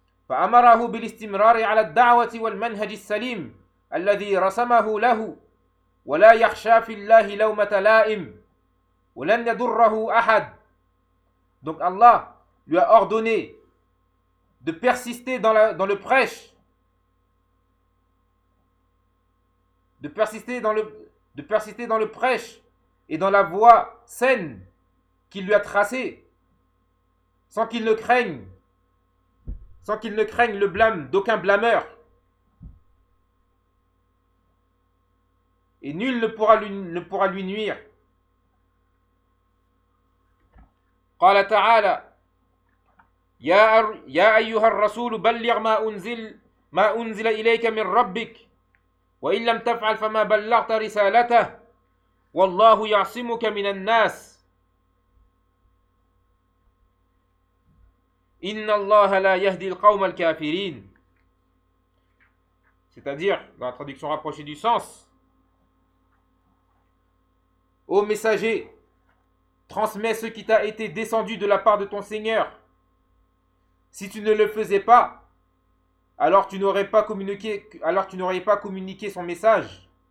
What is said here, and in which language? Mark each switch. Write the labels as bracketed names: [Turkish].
[Arabic] فأمره بالاستمرار على الدعوة والمنهج السليم الذي رسمه له ولا يخشى في الله لومة لائم ولن يضره أحد. [French] Donc Allah lui a ordonné de persister dans le prêche et dans la voie saine qu'il lui a tracée, sans qu'il ne craigne le blâme d'aucun blâmeur. et nul ne pourra lui nuire. [Arabic] قال تعالى يا أيها الرسول بلغ ما أنزل إليك من ربك وإن لم تفعل فما بلغت رسالته والله يعصمك من الناس إن الله لا يهدي القوم الكافرين. [French] C'est-à-dire, dans la traduction rapprochée du sens, ô messager, transmets ce qui t'a été descendu de la part de ton Seigneur. Si tu ne le faisais pas, alors tu n'aurais pas communiqué son message.